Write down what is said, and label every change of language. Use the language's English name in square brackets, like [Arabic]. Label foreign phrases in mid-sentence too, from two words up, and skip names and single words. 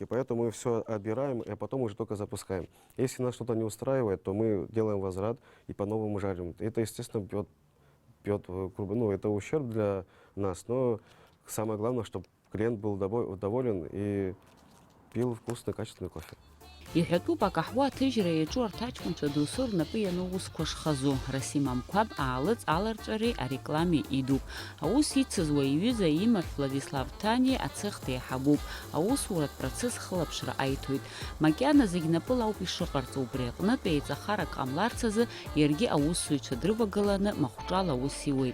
[Russian] Поэтому мы все отбираем, а потом уже только запускаем. Если нас что-то не устраивает, то мы делаем возврат и по-новому жарим. Это, естественно, это ущерб для нас. Но самое главное, чтобы клиент был доволен и пил вкусный, качественный кофе. [Abkhazian] Иҳәатәуп акаҳуа аҭыжьра иаҿу арҭ аҷкәынцәа доусы рнапы иану усқәа шхазу. Расим Амқәаб аалыҵ аларҵәареи арекламе идуп. Аус ицызуа иҩыза имаҳә Владислав Ҭаниа ацех деиҳабуп. Аусуратә процесс хылаԥшра аиҭоит. Макьана зегь напыла ауп ишыҟарҵо, убри аҟнытә еиҵахарак ҟамларц азы иаргьы аусзуҩцәа дрывагыланы махәҿала аус иуеит.